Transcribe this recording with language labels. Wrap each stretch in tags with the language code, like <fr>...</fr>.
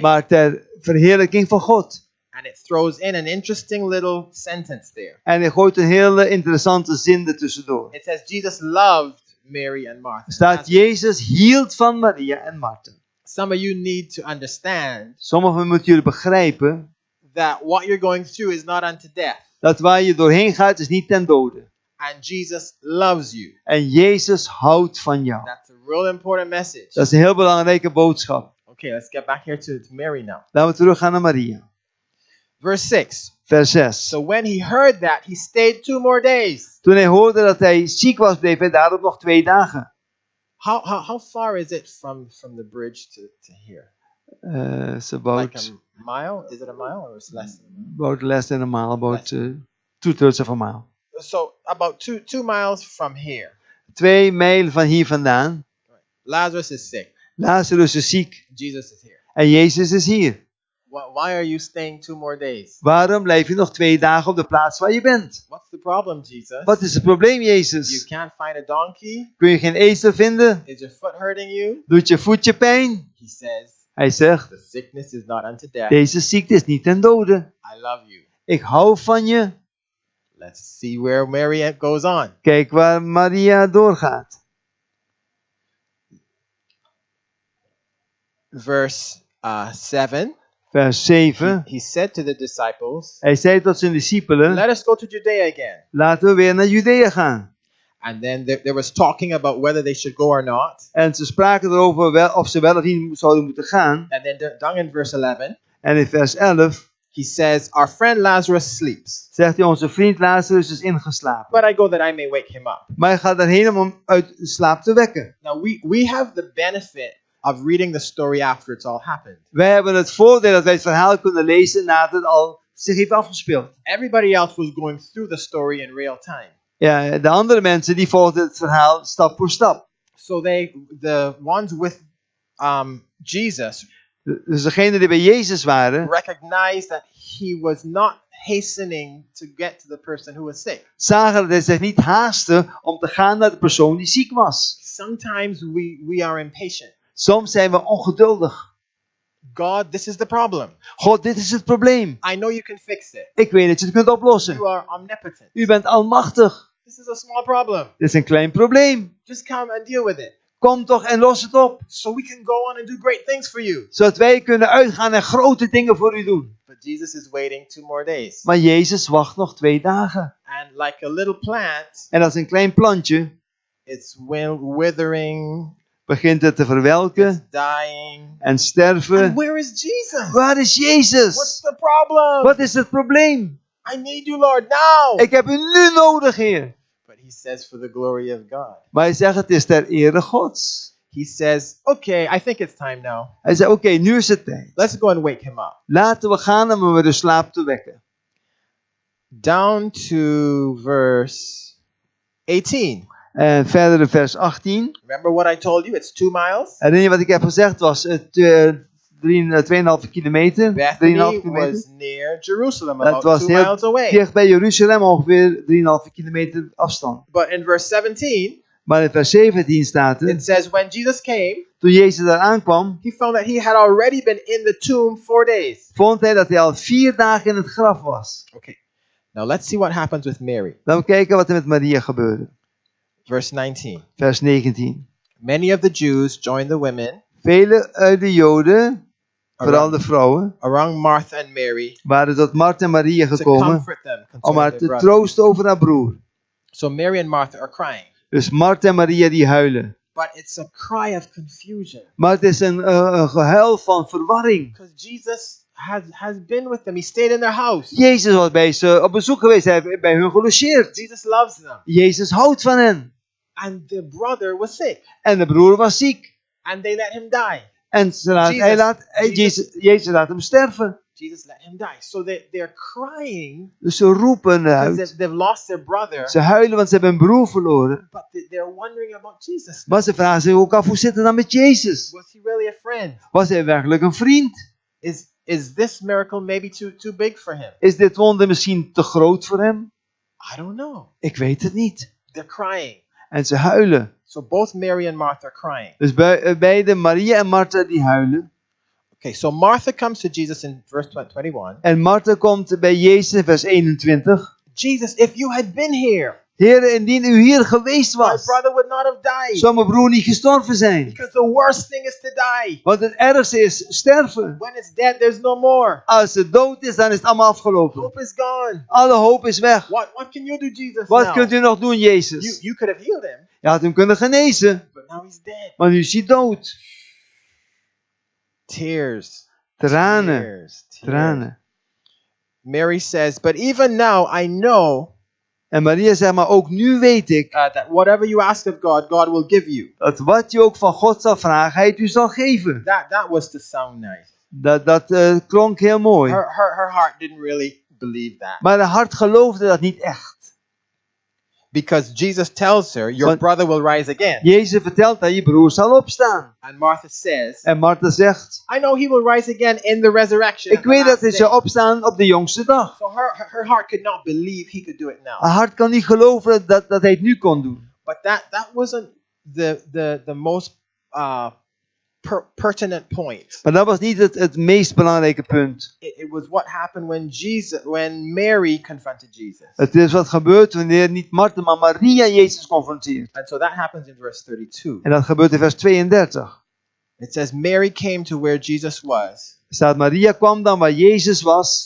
<nl>maar ter verheerlijking van God.</nl> <en>And it throws in an interesting little sentence there.</en> <nl>En hij gooit een hele interessante zin ertussendoor.</nl> <en>It says Jesus loved Mary and Martha.</en> <nl>Er staat, Jezus hield van Maria en Martha.</nl> <en>Some of you need to understand</en> <nl>Sommigen moeten jullie begrijpen</nl> <en>that what you're going through is not unto death.</en> <nl>dat waar je doorheen gaat is niet ten dode.</nl> <en>And Jesus loves you.</en> <nl>En Jezus houdt van jou.</nl> <en>That's a real important message.</en> <nl>Dat is een heel belangrijke boodschap.</nl> <en>Okay, let's get back here to Mary now.</en> <nl>Laten we teruggaan naar Maria.</nl> <en>Verse 6.</en> <nl>Vers 6.</nl> <en>So when he heard that, he stayed 2 more days.</en> <nl>Toen hij hoorde dat hij ziek was, bleef hij daarop nog 2 dagen.</nl> <en>How far is it from the bridge to here? It's about, Like a mile? Is it a mile or is it less than a mile? about less than a mile, about 2/3 of a mile. So about two miles from here.</en> <nl>2 mijl van hier vandaan.</nl> <en>Lazarus is sick.</en> <nl>Lazarus is ziek.</nl> <en>Jesus is here.</en> <nl>En Jezus is hier.</nl> <en>Why are you staying 2 more days?</en> <nl>Waarom blijf je nog 2 dagen op de plaats waar je bent?</nl> <en>What's the problem, Jesus?</en> <nl>Wat is het probleem,</nl> <en>You</en> <nl>Jezus?</nl> <en>can't find a donkey?</en> <nl>Kun je geen ezel vinden?</nl> <en>Is your foot hurting you?</en> <nl>Doet je voetje pijn?</nl> <en>He says,</en> <nl>Hij zegt,</nl> <en>the sickness is not unto death.</en> <nl>deze ziekte is niet ten dode.</nl> <en>I love you.</en> <nl>Ik hou van je.</nl> <en>Let's see where Mary goes on.</en> <nl>Kijk waar Maria doorgaat.</nl> <en>Verse 7.</en> <nl>Vers 7.</nl> <en>He said to the disciples,</en> <nl>Hij zei tot zijn discipelen,</nl> <en>let us go to Judea again.</en> <nl>laten we weer naar Judea gaan.</nl> <en>And then there was talking about whether they should go or not.</en> <nl>En ze spraken erover of ze wel of niet zouden moeten gaan.</nl> <en>And then down in verse 11,</en> <nl>En in vers 11</nl> <en>he says, our friend Lazarus sleeps,</en> <nl>zegt hij, onze vriend Lazarus is ingeslapen.</nl> <en>but I go that I may wake him up.</en> <nl>Maar hij gaat daarheen om hem uit de slaap te wekken.</nl> <en>Now we have the benefit of reading the story after it's all happened.</en> <nl>Wij hebben het voordeel dat wij het verhaal kunnen lezen nadat het al zich heeft afgespeeld.</nl> <en>Everybody else was going through the story in real time.</en> <nl>Ja, de andere mensen die volgden het verhaal stap voor stap.</nl> <en>So the ones with Jesus</en> <nl>Dus degenen die bij Jezus waren,</nl> <en>recognized that he was not hastening to get to the person who was sick.</en> <nl>zagen dat hij zich niet haastte om te gaan naar de persoon die ziek was.</nl> <en>Sometimes we are impatient.</en> <nl>Soms zijn we ongeduldig.</nl> <en>God, this is the problem.</en> <nl>God, dit is het probleem.</nl> <en>I know you can fix it.</en> <nl>Ik weet dat je het kunt oplossen.</nl> <en>You are omnipotent.</en> <nl>U bent almachtig.</nl> <en>This is a small problem.</en> <nl>Dit is een klein probleem.</nl> <en>Just come and deal with it.</en> <nl>Kom toch en los het op.</nl> <en>So we can go on and do great things for you.</en> <nl>Zodat wij kunnen uitgaan en grote dingen voor u doen.</nl> <en>But Jesus is waiting 2 more days.</en> <nl>Maar Jezus wacht nog 2 dagen.</nl> <en>And like a little plant,</en> <nl>En als een klein plantje</nl> <en>it's withering,</en> <nl>begint het te</nl> <en>it's</en> <nl>verwelken</nl> <en>dying.</en> <nl>en sterven.</nl> <en>And where is Jesus?</en> <nl>Waar is</nl> <en>What's</en> <nl>Jezus?</nl> <en>the problem?</en> <nl>Wat is het probleem?</nl> <en>I need you, Lord, now.</en> <nl>Ik heb u nu nodig, Heer.</nl> <en>But he says for the glory of God.</en> <nl>Maar hij zegt het is ter ere Gods.</nl> <en>He says, okay, I think it's time now.</en> <nl>Hij zei oké, nu is het tijd.</nl> <en>Let's go and wake him up.</en> <nl>Laten we gaan om hem uit de slaap te wekken.</nl> <en>Down to verse 18.</en> <nl>En verder in vers 18.</nl> <en>Remember what I told you? It's 2 miles.</en> <nl>Herinner je wat ik heb gezegd? Was het 2,5 kilometer? 3,5</nl> <en>Bethany</en> <nl>kilometer?</nl> <en>was near Jerusalem,</en> <nl>Dat</nl> <en>about</en> <nl>was</nl> <en>2 miles</en> <nl>heel</nl> <en>away.</en> <nl>dicht bij Jeruzalem, ongeveer 3,5 kilometer afstand.</nl> <en>But in verse 17,</en> <nl>Maar in vers 17 staat</nl> <en>it</en> <nl>het,</nl> <en>says, when Jesus came,</en> <nl>toen Jezus daar aankwam,</nl> <en>he found that he had already been in the tomb 4 days.</en> <nl>vond hij dat hij al 4 dagen in het graf was.</nl> <en>Okay. Now let's see what happens with Mary.</en> <nl>Laten we kijken wat er met Maria gebeurde.</nl> <en>Verse 19.</en> <nl>Vers 19.</nl> <en>Many of the Jews joined the women</en> <nl>Vele uit de Joden, vooral de vrouwen,</nl> <en>around Martha and Mary</en> <nl>waren tot Martha en Maria</nl> <en>to</en> <nl>gekomen</nl> <en>comfort them</en> <nl>om</nl> <en>concerning</en> <nl>haar</nl> <en>their</en> <nl>te</nl> <en>brother.</en> <nl>troosten over haar broer.</nl> <en>So Mary and Martha are crying.</en> <nl>Dus Martha en Maria die huilen.</nl> <en>But it's a cry of confusion.</en> <nl>Maar het is een gehuil van verwarring.</nl> <en>Because Jesus has been with them. He stayed in their house.</en> <nl>Jezus was bij ze op bezoek geweest, hij heeft bij hun gelogeerd.</nl> <en>Jesus loves them.</en> <nl>Jezus houdt van hen.</nl> <en>And the brother was sick.</en> <nl>En de broer was ziek.</nl> <en>And they let him die.</en> <nl>En Jezus laat hem sterven.</nl> <en>Jesus let him die. So they're crying</en> <nl>Dus ze roepen</nl> <en>because</en> <nl>uit.</nl> <en>they've lost their brother.</en> <nl>Ze huilen want ze hebben een broer verloren.</nl> <en>But they're wondering about Jesus.</en> <nl>Maar ze vragen zich ook af, hoe zit het dan met Jezus?</nl> <en>Was he really a friend?</en> <nl>Was hij werkelijk een vriend?</nl> <en>Is this miracle maybe too big for him?</en> <nl>Is dit wonder misschien te groot voor hem?</nl> <en>I don't know.</en> <nl>Ik weet het niet.</nl> <en>They're crying.</en> <nl>En ze huilen.</nl> <en>So both Mary and Martha are crying.</en> <nl>Dus beide Maria en Martha die huilen.</nl> <en>Okay, so Martha comes to Jesus in verse 21.</en> <nl>En Martha komt bij Jezus in vers 21.</nl> <en>Jesus, if you had been here,</en> <nl>Heer, indien u hier geweest</nl> <en>my</en> <nl>was,</nl> <en>brother would not have died.</en> <nl>zou mijn broer niet gestorven zijn.</nl> <en>Because the worst thing is to die.</en> <nl>Want het ergste is sterven.</nl> <en>When it's dead, there's no more.</en> <nl>Als het dood is, dan is het allemaal afgelopen.</nl> <en>Hope is gone.</en> <nl>Alle hoop is weg.</nl> <en>What can you do, Jesus?</en> <nl>Wat</nl> <en>now?</en> <nl>kunt u nog doen, Jezus?</nl> <en>You could have healed him,</en> <nl>Je had hem kunnen genezen,</nl> <en>but now he's dead.</en> <nl>maar nu is hij dood.</nl> <en>Tears.</en> <nl>Tranen,</nl> <en>Tears.</en> <nl>tranen.</nl> <en>Mary says, but even now I know</en> <nl>En Maria zegt, maar ook nu weet ik</nl> <en>that whatever you ask of God, God will give you.</en> <nl>dat wat je ook van God zal vragen, hij het u zal geven.</nl> <en>That was to sound nice.</en> <nl>Dat klonk heel mooi.</nl> <en>Her heart didn't really believe that.</en> <nl>Maar haar hart geloofde dat niet echt.</nl> <en>Because Jesus tells her, your</en> <nl>Want-</nl> <en>brother will rise again.</en> <nl>Jezus vertelt dat je broer zal opstaan.</nl> <en>And Martha says,</en> <nl>En Martha zegt,</nl> <en>I know he will rise again in the resurrection.</en> <nl>ik weet dat hij zal opstaan op de jongste dag.</nl> <en>So her heart could not believe he could do it now.</en> <nl>Haar hart kan niet geloven dat hij het nu kon doen.</nl> <en>But that wasn't the most pertinent point.</en> <nl>Maar dat was niet het meest belangrijke punt.</nl> <en>It was what happened when Mary confronted Jesus.</en> <nl>Het is wat gebeurt wanneer niet Martha, maar Maria Jezus confronteert.</nl> <en>And so that happens in verse 32.</en> <nl>En dat gebeurt in vers 32.</nl> <en>It says, Mary came to where Jesus was,</en> <nl>Er staat, Maria kwam dan waar Jezus was.</nl>